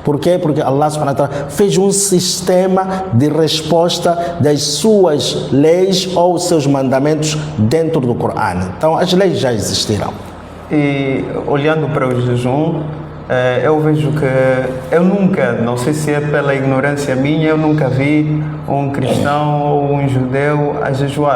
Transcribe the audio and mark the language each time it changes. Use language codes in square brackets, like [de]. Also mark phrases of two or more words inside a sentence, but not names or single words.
[pt] Por quê? Porque [ar] الله سبحانه وتعالى [pt] fez um sistema de resposta das suas leis ou seus mandamentos dentro do Corão. Então as leis já existiram. E olhando para o jejum, eu vejo que eu nunca, não sei se é pela ignorância minha, eu nunca vi um cristão ou um judeu a jejuar.